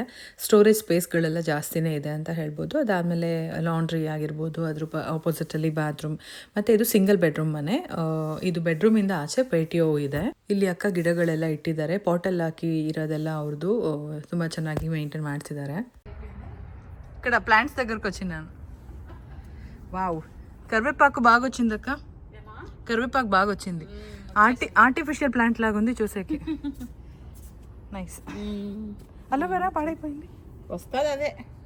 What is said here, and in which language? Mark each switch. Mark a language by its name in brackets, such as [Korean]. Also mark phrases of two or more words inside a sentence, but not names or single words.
[English] storage space [Kannada] ಜಾಸ್ತಿನೇ ಇದೆ ಅಂತ ಹೇಳ್ಬೋದು. ಅದಾದಮೇಲೆ ಲಾಂಡ್ರಿ ಆಗಿರ್ಬೋದು, ಅದ್ರ ಆಪೋಸಿಟಲ್ಲಿ ಬಾತ್ರೂಮ್. ಮತ್ತು ಇದು [English] single bedroom [Kannada] ಮನೆ. ಇದು ಬೆಡ್ರೂಮಿಂದ ಆಚೆ ಪೇಟಿಯೋ ಇದೆ. ಇಲ್ಲಿ ಅಕ್ಕ ಗಿಡಗಳೆಲ್ಲ ಇಟ್ಟಿದ್ದಾರೆ. ಪಾಟಲ್ಲಿ ಹಾಕಿ ಇರೋದೆಲ್ಲ ಅವ್ರದ್ದು ತುಂಬ ಚೆನ್ನಾಗಿ ಮೇಂಟೈನ್ ಮಾಡ್ತಿದ್ದಾರೆ. [Telugu] ఇక్కడ ప్లాంట్స్ దగ్గరకు వచ్చినాను. వావ్, కరివేపాకు బాగా వచ్చింది అక్క. కరివేపాకు బాగా వచ్చింది. [English] artificial plant [Telugu] లాగా ఉంది చూసేకి. నైస్. అలోవెరా పాడైపోయింది. వస్తుంది అదే.